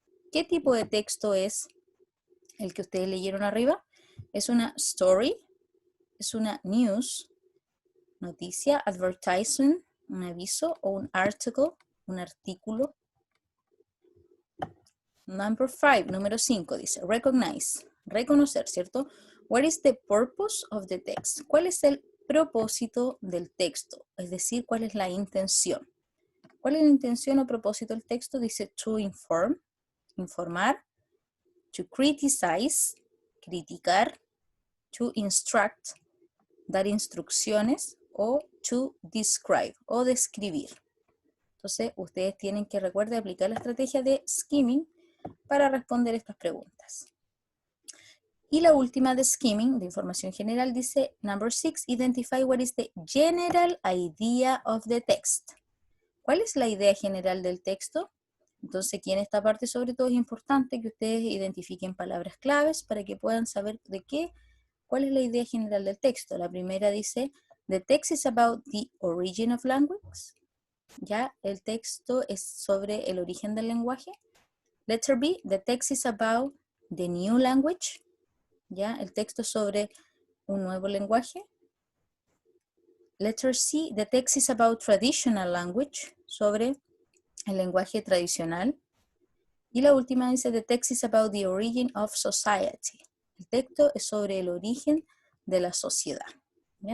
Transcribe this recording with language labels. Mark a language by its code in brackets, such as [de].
[es] ¿Qué tipo de texto es el que ustedes leyeron arriba? ¿Es una story? es una news, noticia, advertisement, un aviso, o un article, un artículo. Number 5, número 5, dice recognize, reconocer, ¿cierto? [en] What is the purpose of the text? [es] ¿Cuál es el propósito del texto? Es decir, ¿cuál es la intención? ¿Cuál es la intención o propósito del texto? Dice [en] to inform, [es] informar, [en] to criticize, [es] criticar, [en] to instruct, [es] dar instrucciones, o [en] to describe, [es] o describir. Entonces, ustedes tienen que, recuerden, aplicar la estrategia de skimming para responder estas preguntas. Y la última de skimming, de información general, dice, [en] number 6, identify what is the general idea of the text. [es] ¿Cuál es la idea general del texto? Entonces, aquí en esta parte sobre todo es importante que ustedes identifiquen palabras claves para que puedan saber cuál es la idea general del texto. La primera dice, [en] the text is about the origin of language. [es] Ya, el texto es sobre el origen del lenguaje. [en] Letter B, the text is about the new language. [es] Ya, el texto es sobre un nuevo lenguaje. [en] Letter C, the text is about traditional language, [es] sobre el lenguaje tradicional. Y la última dice, [en] the text is about the origin of society. [es] El texto es sobre el origen de la sociedad. ¿Bien?